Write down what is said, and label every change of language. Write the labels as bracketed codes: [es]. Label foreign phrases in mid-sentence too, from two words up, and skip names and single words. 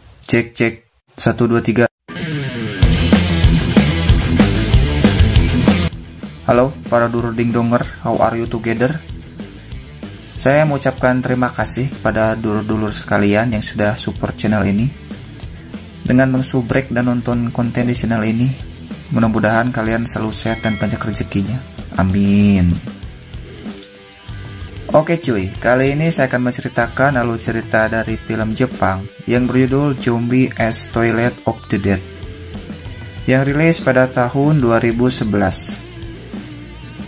[id] Cek cek 1 2 3. Halo para dulur donger, [en] how are you together? [id] Saya mengucapkan terima kasih pada dulur-dulur sekalian yang sudah [en] support channel [id] ini. Dengan mengsubrek dan nonton konten di channel ini, mudah-mudahan kalian selalu sehat dan banyak rezekinya. Amin. Oke cuy, kali ini saya akan menceritakan alur cerita dari film Jepang yang berjudul Zombie as Toilet of the Dead yang rilis pada tahun 2011.